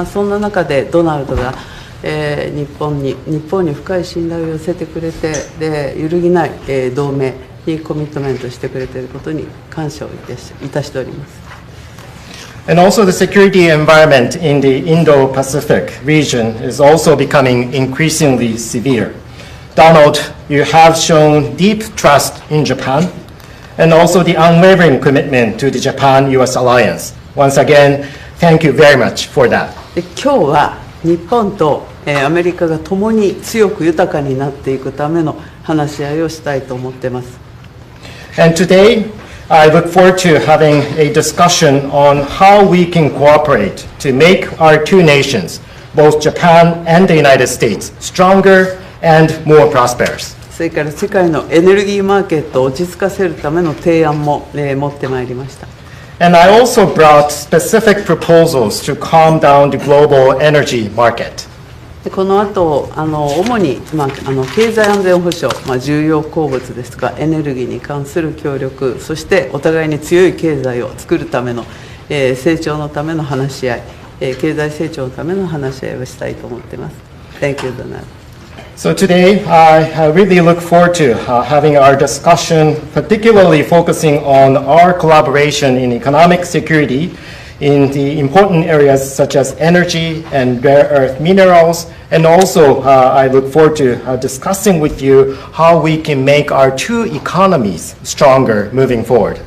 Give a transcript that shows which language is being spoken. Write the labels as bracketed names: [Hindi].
[Japanese] そんな中でドナルドが日本に深い信頼を寄せてくれて、で揺るぎない同盟にコミットメントしてくれていることに感謝をいたしております。 [English] And also the security environment in the Indo-Pacific region is also becoming increasingly severe. Donald, you have shown deep trust in Japan and also the unwavering commitment to the Japan-US alliance. Once again, thank you very much for that. [Japanese] で今日は日本とアメリカが共に強く豊かになっていくための話し合いをしたいと思っています。 [English] And today, I look forward to having a discussion on how we can cooperate to make our two nations, both Japan and the United States, stronger and more prosperous. [Japanese] それから世界のエネルギーマーケットを落ち着かせるための提案も持ってまいりました。 [English] And I also brought specific proposals to calm down the global energy market. [Japanese] でこの後主に、経済安全保障、重要鉱物ですとかエネルギーに関する協力、そしてお互いに強い経済を作るための、成長のための話し合い、経済成長のための話し合いをしたいと思っています。 [English] Thank you, Donald. So today, I really look forward to having our discussion, particularly focusing on our collaboration in economic security in the important areas such as energy and rare earth minerals. And also, I look forward to discussing with you how we can make our two economies stronger moving forward.